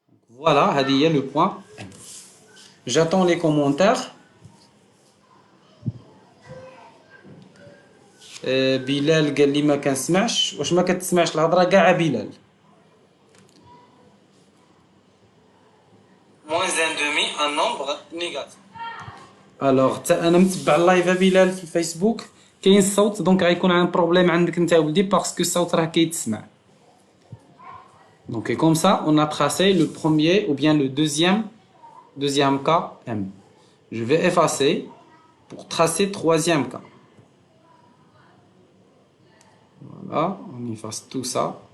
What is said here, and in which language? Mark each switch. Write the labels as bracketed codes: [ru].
[fr] Voilà, [ar] هذه هي [fr] le point M. J'attends les commentaires. [ar] بلال قال لي ما كنسمعش. واش ما كتسمعش الهضره كاع بلال؟ [fr] moins un demi un nombre négatif. [ar] alors حتى انا متبع اللايف بلال في الفيسبوك كاين الصوت دونك غيكون عندنا بروبليم عندك انت ولدي باسكو الصوت راه كيتسمع. [fr] Donc et comme ça, on a tracé le premier ou bien le deuxième cas M. Je vais effacer pour tracer troisième cas. Voilà, on efface tout ça.